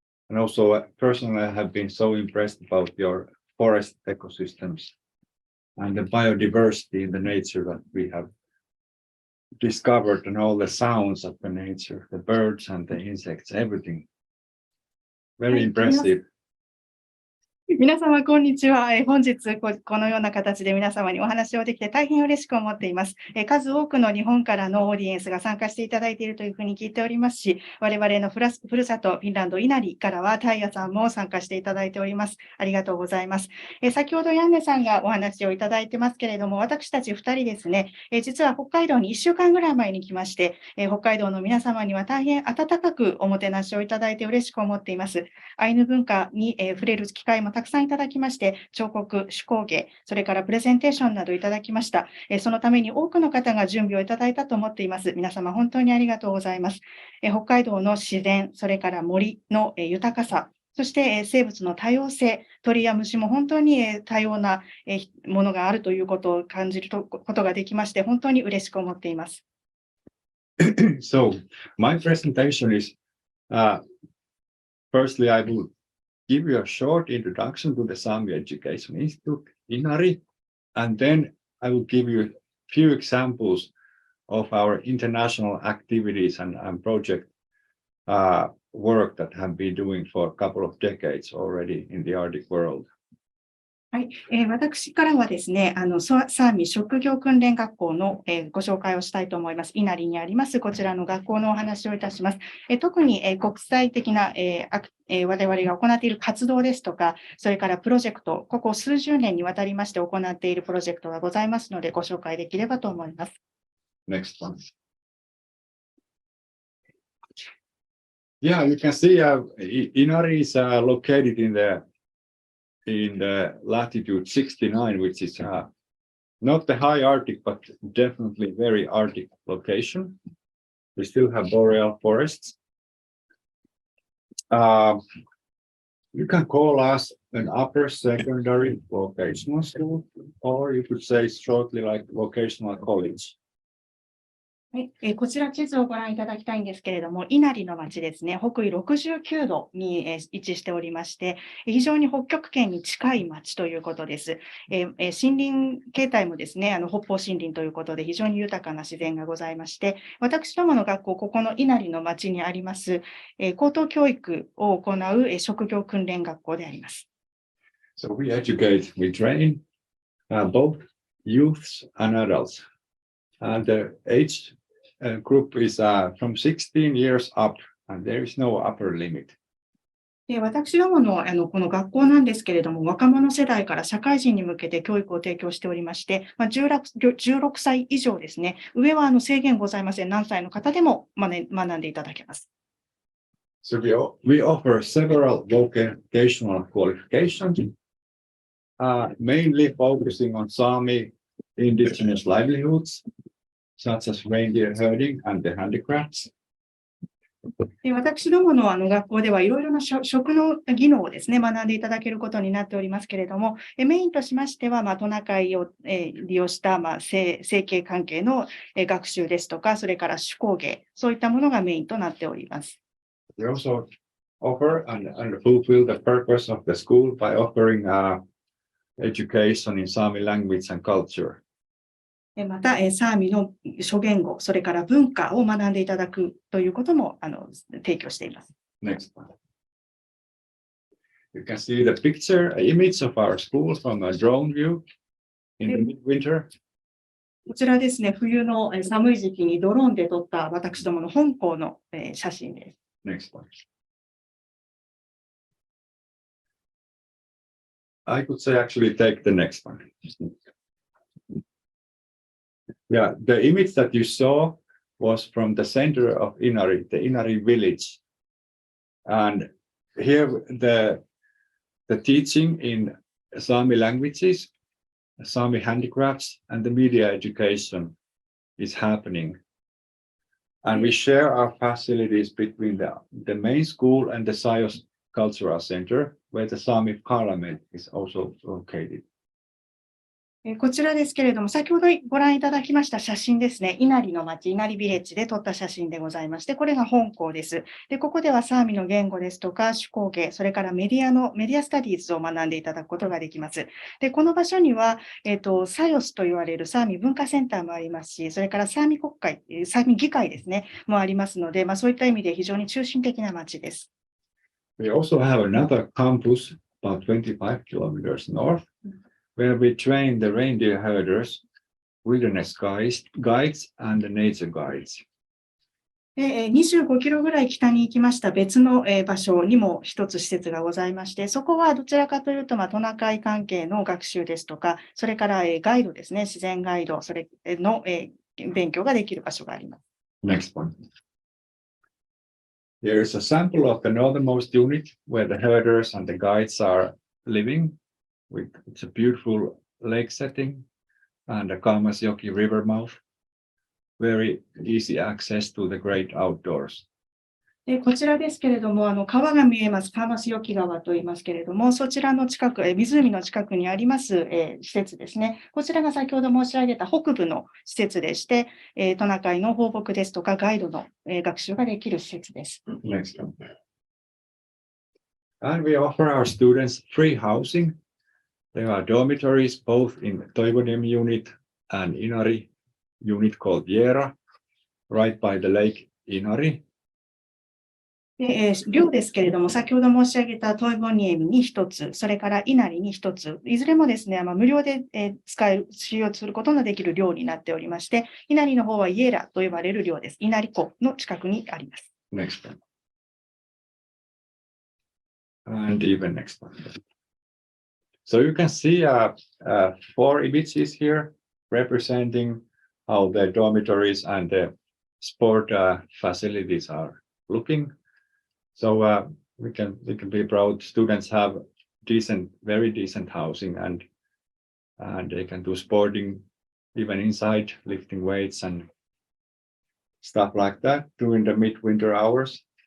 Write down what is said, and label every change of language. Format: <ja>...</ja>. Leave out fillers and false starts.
<en>And also personally, I have been so impressed about your forest ecosystems and the biodiversity in the nature that we have discovered, and all the sounds of the nature, the birds and the insects, everything. Very impressive.</en> <ja>皆様、こんにちは。本日このような形で皆様にお話をできて大変嬉しく思っています。数多くの日本からのオーディエンスが参加していただいているというふうに聞いておりますし、我々のふるさとフィンランドイナリからはタイヤさんも参加していただいております。ありがとうございます。先ほどヤンネさんがお話をいただいてますけれども、私たち2人ですね、実は北海道に1週間ぐらい前に来まして、北海道の皆様には大変温かくおもてなしをいただいて嬉しく思っています。アイヌ文化に触れる機会もたくさんいただきまして、彫刻、手工芸、それからプレゼンテーションなどいただきました。そのために多くの方が準備をいただいたと思っています。皆様本当にありがとうございます。北海道の自然、それから森の豊かさ、そして生物の多様性、鳥や虫も本当に多様なものがあるということを感じることができまして、本当に嬉しく思っています。</ja> <en>So my presentation is, firstly, I will give you a short introduction to the Sami Education Institute, Inari, and then I will give you a few examples of our international activities and project work that have been doing for a couple of decades already in the Arctic world.</en> <ja>はい、私からはですね、サーミ職業訓練学校の、ご紹介をしたいと思います。稲荷にあります、こちらの学校のお話をいたします。特に、国際的な、我々が行っている活動ですとか、それからプロジェクト、ここ数十年にわたりまして行っているプロジェクトがございますので、ご紹介できればと思います。</ja> <en>Next one. Yeah, you can see Inari is located in the latitude 69, which is not the high Arctic, but definitely very Arctic location. We still have boreal forests. You can call us an upper secondary vocational school, or you could say shortly like vocational college.</en> <ja>はい、こちら地図をご覧いただきたいんですけれども、稲荷の町ですね、北緯69度に位置しておりまして、非常に北極圏に近い町ということです。森林形態もですね、北方森林ということで非常に豊かな自然がございまして、私どもの学校、ここの稲荷の町にあります、高等教育を行う職業訓練学校であります。</ja> <en>So we educate, we train both youths and adults. And the age group is from 16 years up, and there is no upper limit.</en> <ja>私どものこの学校なんですけれども、若者世代から社会人に向けて教育を提供しておりまして、16歳以上ですね、上は制限ございません。何歳の方でも学んでいただけます。</ja> <en>So we offer several vocational qualifications, mainly focusing on Sami indigenous livelihoods, such as reindeer herding and the handicrafts.</en> <ja>私どもの学校ではいろいろな食の技能をですね、学んでいただけることになっておりますけれども、メインとしましては、トナカイを利用した生計関係の学習ですとか、それから手工芸、そういったものがメインとなっております。</ja> <en>We also offer and fulfill the purpose of the school by offering education in Sami language and culture.</en> <ja>また、サーミの諸言語、それから文化を学んでいただくということも提供しています。</ja> <en>Next one. You can see the picture, image of our school from a drone view in the midwinter.</en> <ja>こちらですね、冬の寒い時期にドローンで撮った私どもの本校の写真です。</ja> <en>Next one. I could say actually take the next one. Yeah, the image that you saw was from the center of Inari, the Inari village. And here the teaching in Sami languages, Sami handicrafts, and the media education is happening. And we share our facilities between the main school and the Sayos Cultural Center, where the Sami Parliament is also located.</en> <ja>こちらですけれども、先ほどご覧いただきました写真ですね。稲荷の町、稲荷ビレッジで撮った写真でございまして、これが本校です。で、ここではサーミの言語ですとか、手工芸、それからメディアスタディーズを学んでいただくことができます。で、この場所には、サヨスと言われるサーミ文化センターもありますし、それからサーミ国会、サーミ議会ですね、もありますので、そういった意味で非常に中心的な町です。</ja> <en>We also have another campus about 25 kilometers north.Where we train the reindeer herders, wilderness guides, and the nature guides.</en> <ja>25キロぐらい北に行きました別の場所にも一つ施設がございまして、そこはどちらかというとトナカイ関係の学習ですとか、それからガイドですね、自然ガイド、それの勉強ができる場所があります。</ja> <en>Next one. Here is a sample of the northernmost unit where the herders and the guides are living.It's a beautiful lake setting and a Kalmasjoki river mouth. Very easy access to the great outdoors.</en> <ja>こちらですけれども、川が見えます、カーマスヨキ川と言いますけれども、そちらの近く、湖の近くにあります、施設ですね。こちらが先ほど申し上げた北部の施設でして、トナカイの放牧ですとか、ガイドの、学習ができる施設です。</ja> <en>Next one. And we offer our students free housing.There are dormitories both in Toivonim unit and Inari unit called Jera, right by the lake Inari.</en> <ja>寮ですけれども、先ほど申し上げたトイボニエミに一つ、それからイナリに一つ、いずれもですね、無料で使用することのできる寮になっておりまして、イナリの方はイエラと呼ばれる寮です。イナリ湖の近くにあります。</ja> <en>Next one. And even next one.So you can see 4 images here representing how the dormitories and the sport facilities are looking. So we can be proud students have very decent housing, and they can do sporting even inside, lifting weights and stuff like that during the midwinter hours.</en>